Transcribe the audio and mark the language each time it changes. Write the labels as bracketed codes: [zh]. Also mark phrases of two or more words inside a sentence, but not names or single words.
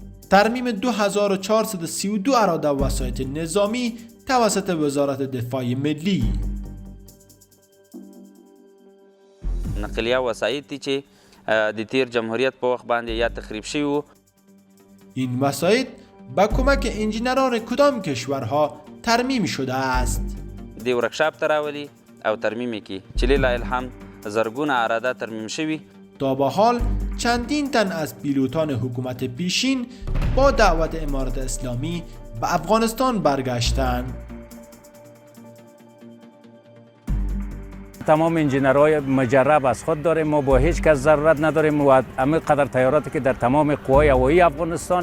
[fa] ترمیم 2432 اراده و وسایط نظامی توسط وزارت دفاع ملی. [ps] نقلیه وسایط دي چې د تیر جمهوریت په وخت باندې یا تخریب شوي وو. [fa] این وسایط با کمک انجینران کدام کشورها ترمیم شده است؟ [ps] د ورکشاپ ته راولي او ترمیم یې کړي چې [ar] لله الحمد [ps] زرګونه اراده ترمیم شوي. [fa] تا به حال چندین تن از پیلوتان حکومت پیشین با دعوت امارت اسلامی به افغانستان برگشتند. تمام انجینرهای مجرب از خود داریم، ما با هیچ کس ضرورت نداریم و همه قدر تیاراتی که در تمام قوای هوایی افغانستان.